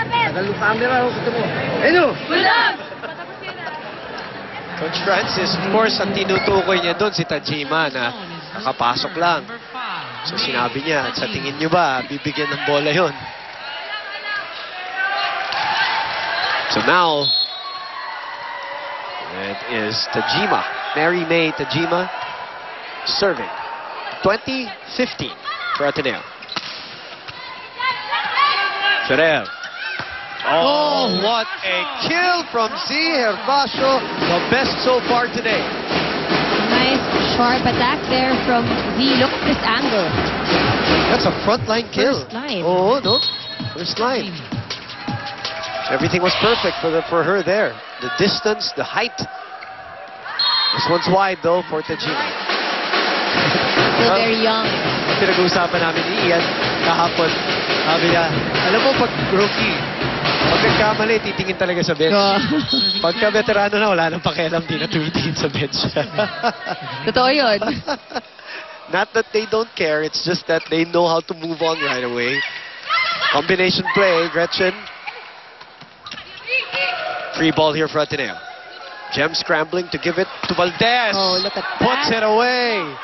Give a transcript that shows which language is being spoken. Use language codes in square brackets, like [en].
[tl] Tagal yung camera, gusto mo. Ayun! Coach Francis, [en] of course, [tl] ang tinutukoy niya doon si Tajima na nakapasok lang. So sinabi niya, sa tingin niyo ba, bibigyan ng bola yon? [en] So now, it is Tajima, Mary May Tajima, serving. 20-15 for Ateneo. Ferrer. Oh, what a kill from Z. Herbacio, the best so far today. Nice sharp attack there from Z. Look at this angle. That's a frontline kill. First line. Oh, no. First line. Everything was perfect for her there. The distance, the height. This one's wide though for Tajima. Still very young. [tl] Pinag-uusapan namin ni Ian kahapon. Sabi niya, alam mo pag rookie, Pag nagkamali, titingin talaga sa bench. Pagka veterano na, wala nang pakialam, di na tumitingin sa bench. Totoo yun. [en] Not that they don't care, it's just that they know how to move on right away. Combination play, Gretchen. Free ball here for Ateneo. Gem scrambling to give it to Valdez. Oh, look at that. Puts it away.